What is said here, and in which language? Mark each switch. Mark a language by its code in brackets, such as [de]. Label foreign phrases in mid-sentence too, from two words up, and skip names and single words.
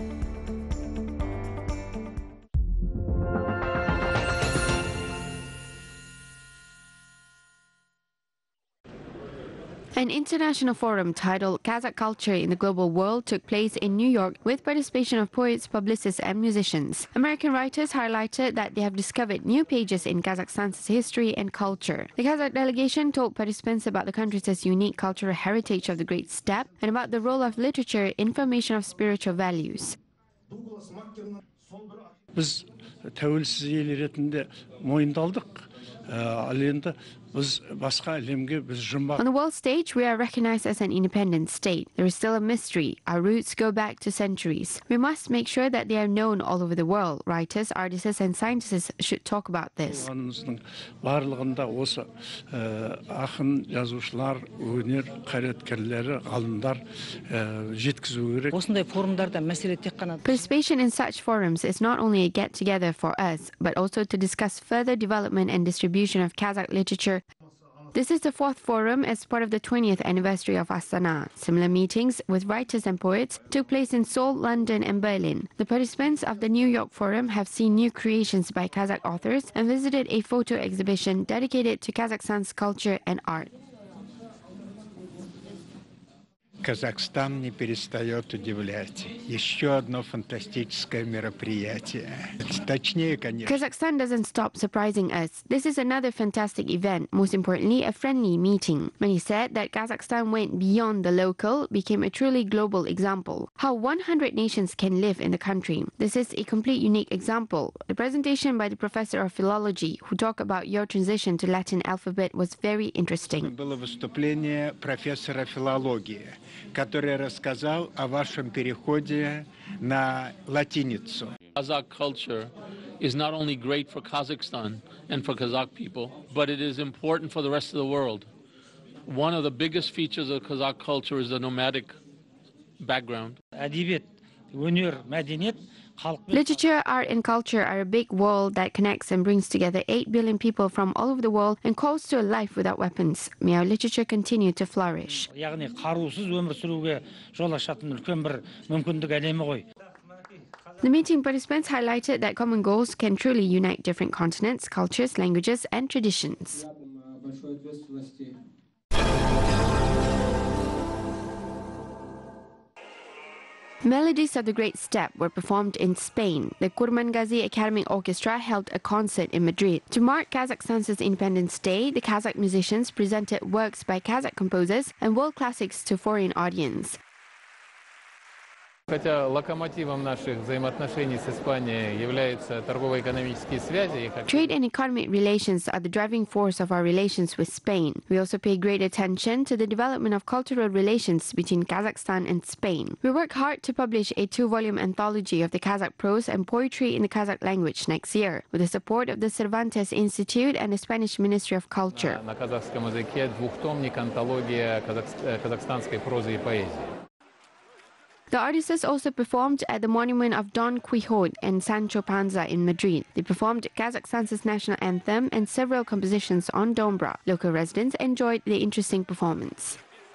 [en] An international forum titled Kazakh Culture in the Global World took place in New York with participation of poets, publicists and musicians. American writers highlighted that they have discovered new pages in Kazakhstan's history and culture. The Kazakh delegation told participants about the country's unique cultural heritage of the Great Steppe and about the role of literature in formation of spiritual values. [kk] Biz tәуелсіз ел ретінде мойындалдық. Ал енді biz басқа әлемге biz жұмбақ. [en] On the world stage, we are recognized as an independent state. There is still a mystery. Our roots go back to centuries. We must make sure that they are known all over the world. Writers, artists, and scientists should talk about this. [kk] Барлығында осы ақын, жазушылар, өнер қайраткерлері, ғалымдар жеткізу керек. Осындай форумдарда мәселе тек қана [en] Participation in such forums is not only a get-together for us, but also to discuss further development and distribution of Kazakh literature. This is the 4th forum as part of the 20th anniversary of Astana. Similar meetings with writers and poets took place in Seoul, London and Berlin. The participants of the New York Forum have seen new creations by Kazakh authors and visited a photo exhibition dedicated to Kazakhstan's culture and art. [ru] Казахстан не перестает удивлять. Еще одно фантастическое мероприятие. Точнее, конечно. [en] Kazakhstan doesn't stop surprising us. This is another fantastic event, most importantly, a friendly meeting. Many said that Kazakhstan went beyond the local, became a truly global example. How 100 nations can live in the country. This is a complete unique example. The presentation by the professor of philology, who talked about your transition to Latin alphabet, was very interesting. [ru] Было выступление профессора филологии, который рассказал о вашем переходе на латиницу. [en] Kazakh culture is not only great for Kazakhstan and for Kazakh people, but it is important for the rest of the world. One of the biggest features of Kazakh culture is the nomadic background. [kk] әдебиет, өнер, мәдениет [en] Literature, art and culture are a big world that connects and brings together 8 billion people from all over the world and calls to a life without weapons. May our literature continue to flourish. [kk] яғни қарусыз өмір сүруге жол ашатын үлкен бір мүмкіндік әлемі ғой. [en] The meeting participants highlighted that common goals can truly unite different continents, cultures, languages and traditions. Melodies of the Great Steppe were performed in Spain. The Kurmangazi Academic Orchestra held a concert in Madrid. To mark Kazakhstan's Independence Day, the Kazakh musicians presented works by Kazakh composers and world classics to foreign audience. [ru] Хотя локомотивом наших взаимоотношений с Испанией являются торгово-экономические связи. [en] Trade and economic relations are the driving force of our relations with Spain. We also pay great attention to the development of cultural relations between Kazakhstan and Spain. We work hard to publish a 2-volume anthology of the Kazakh prose and poetry in the Kazakh language next year, with the support of the Cervantes Institute and the Spanish Ministry of Culture. [ru] На казахском языке двухтомник антология казахстанской прозы и поэзии. [en] The artists also performed at the monument of Don Quixote and Sancho Panza in Madrid. They performed Kazakhstan's national anthem and several compositions on Dombra. Local residents enjoyed the interesting performance.